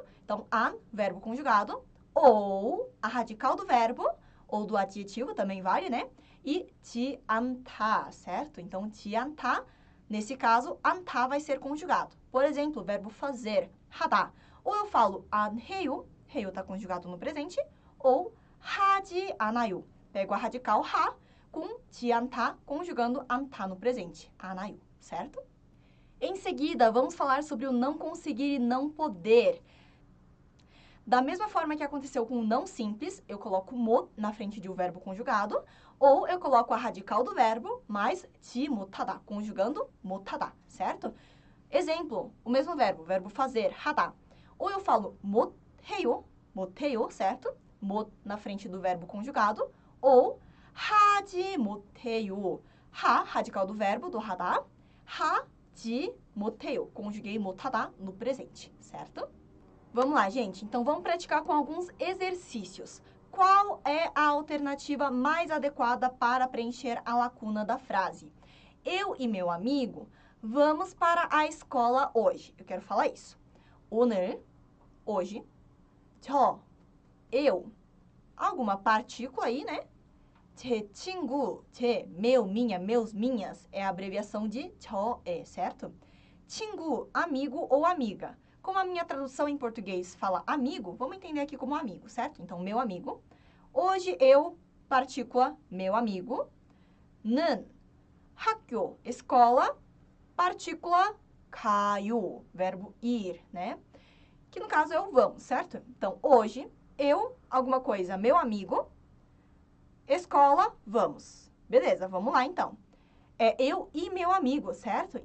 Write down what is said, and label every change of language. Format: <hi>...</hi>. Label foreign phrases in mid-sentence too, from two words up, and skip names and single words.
<pt>Então, an, verbo conjugado, ou a radical do verbo, ou do adjetivo, também vale, né? E ti anta, certo? Então, ti anta, nesse caso, anta vai ser conjugado. Por exemplo, o verbo fazer, 하다. Ou eu falo</pt> <ko>안 해요,</ko> <pt>해요 está conjugado no presente, ou</pt> <ko>하지 않아요.</ko> <pt>Pego a radical ha com ti anta, conjugando anta no presente, 않아요, certo? Em seguida, vamos falar sobre o não conseguir e não poder. Da mesma forma que aconteceu com o não simples, eu coloco mo na frente de um verbo conjugado, ou eu coloco a radical do verbo mais ti 못하다, conjugando 못하다, certo? Exemplo, o mesmo verbo fazer, 하다.</pt> <ko>Ou eu falo 못해요, 못해요,</ko> <pt>certo? 못 na frente do verbo conjugado, ou</pt> <ko>하지 못해요. 하,</ko> <pt>radical do verbo, do 하다.</pt> <ko>하지 못해요.</ko> <pt>Conjuguei 못하다 no presente, certo? Vamos lá, gente. Então, vamos praticar com alguns exercícios. Qual é a alternativa mais adequada para preencher a lacuna da frase? Eu e meu amigo vamos para a escola hoje. Eu quero falar isso. 오늘, hoje. 저, eu. Alguma partícula aí, né?</pt> <ko>제 친구,</ko> <pt>meu, minha, meus, minhas, é a abreviação de 저에, certo? 친구, amigo ou amiga. Como a minha tradução em português fala amigo, vamos entender aqui como amigo, certo? Então, meu amigo. Hoje, eu, partícula, meu amigo.</pt> <ko>는, 학교,</ko> <pt>escola, partícula, 가요, verbo ir, né? Que no caso é o vamos, certo? Então, hoje, eu, alguma coisa, meu amigo. Escola, vamos. Beleza, vamos lá então. É eu e meu amigo, certo?</pt>